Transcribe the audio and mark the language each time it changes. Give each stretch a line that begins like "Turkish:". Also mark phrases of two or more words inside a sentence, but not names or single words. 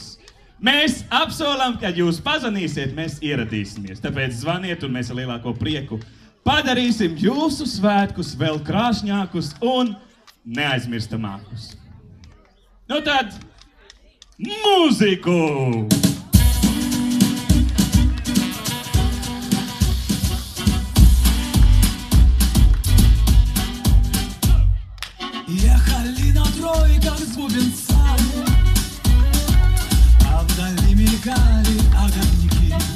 Latvian: Mēs apsolam, kad jūs pazvanīsiet, mēs ieradīsimies. Tāpēc zvaniet un mēs ar lielāko prieku padarīsim jūsu svētkus vēl krāšņākus un neaizmirstamākus. Nu tad, mūziku!
Russian: Ехали на тройках с бубенцами, а вдали мелькали огоньки.